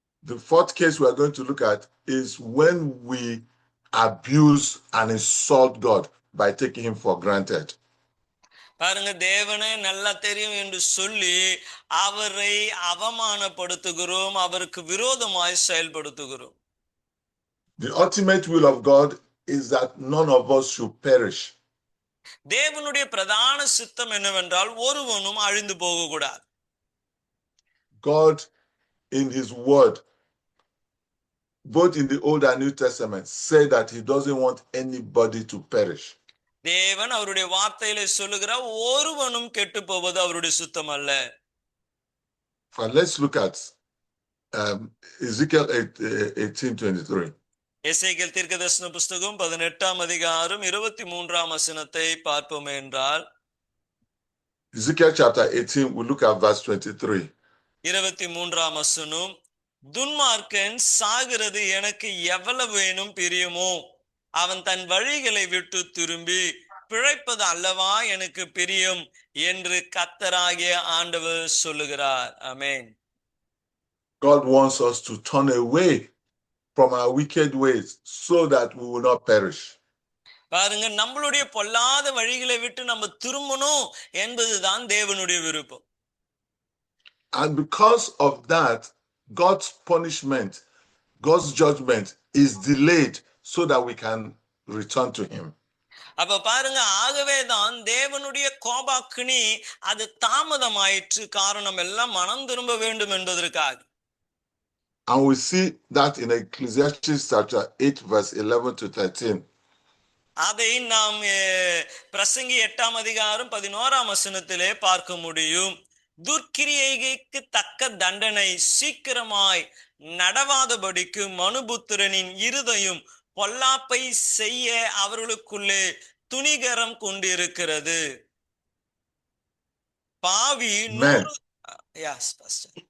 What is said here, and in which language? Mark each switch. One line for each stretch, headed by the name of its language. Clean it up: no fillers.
English: The fourth case we are going to look at is when we abuse and insult God by taking him for granted.
Tamil: பாருங்க, தேவனே நல்லா தெரியும் என்று சொல்லி அவரை அவமானப்படுத்துகிறோம், அவருக்கு விரோதமாய் செயல்படுத்துகிறோம்.
English: The ultimate will of God is that none of us should perish.
Tamil: தேவனுடைய பிரதான சித்தம் என்னவென்றால் ஒருவனும் அழிந்து போகக்கூடாது.
English: God in his word, both in the Old and New Testament, say that he doesn't want anybody to perish.
Tamil: தேவன் அவருடைய வார்த்தையிலே சொல்லுகிறார், ஒருவனும் கெட்டு போவது அவருடைய சுத்தம் அல்ல.
English: Let's look at Ezekiel 18:23.
Tamil: எசேக்கியேல் தீர்க்கதரிசன புஸ்தகம் 18ஆம் அதிகாரம் 23ஆம் வசனத்தை பார்ப்போம் என்றால்,
English: Ezekiel chapter 18, we look at verse 23.
Tamil: 23ஆம் வசனம், துன்மார்க்கன் சாகிறது எனக்கு எவ்வளவு வேணும் பிரியமோ, அவன் தன் வழிகளை விட்டு திரும்பி பிழைப்பது அல்லவா எனக்கு பிரியம் என்று கர்த்தராகிய ஆண்டவர் சொல்லுகிறார். ஆமென்.
English: God wants us to turn away from our wicked ways so that we will not perish.
Tamil: பாருங்க, நம்மளுடைய பொல்லாத வழிகளை விட்டு நம்ம திரும்பணும் என்பதுதான் தேவனுடைய விருப்பம்.
English: And because of that, God's punishment, God's judgment is delayed so that we can return to him.
Tamil: அப்ப பாருங்க, ஆகவேதான் தேவனுடைய கோபாக்கினி அது தாமதமாயிற்று. காரணம் எல்லாம் மனம் திரும்ப வேண்டும் என்பதற்காக.
English: And we see that in Ecclesiastes chapter 8, verse 11 to 13.
Tamil: அதை நாம் பிரசங்கி 8ஆம் அதிகாரம் 11ஆம் வசனத்திலே பார்க்க முடியும். துர்க்கிரியைக்கு தக்க தண்டனை சீக்கிரமாய் நடவாதபடிக்கு மனுபுத்திரனின் இருதயம் பொல்லாப்பை செய்ய அவர்களுக்குள்ளே துணிகரம் கொண்டிருக்கிறது. பாவி
English: Yes, Pastor.